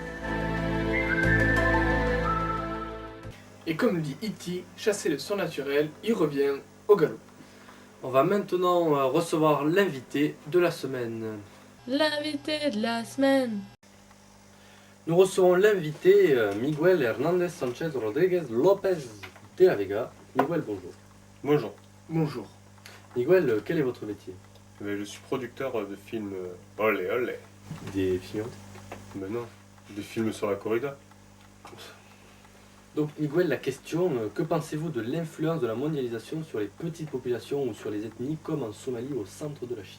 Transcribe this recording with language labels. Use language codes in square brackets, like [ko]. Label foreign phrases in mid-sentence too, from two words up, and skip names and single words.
[fr] Et comme dit E.T., chasser le surnaturel, il revient au galop. On va maintenant recevoir l'invité de la semaine. L'invité de la semaine. Nous recevons l'invité Miguel Hernández Sánchez Rodríguez López de la Vega. Miguel, bonjour. Bonjour. Bonjour. Miguel, quel est votre métier? Je suis producteur de films [es] olé olé. [fr] Des films. Mais non, des films sur la corrida. Donc Miguel, la question, que pensez-vous de l'influence de la mondialisation sur les petites populations ou sur les ethnies comme en Somalie au centre de la Chine?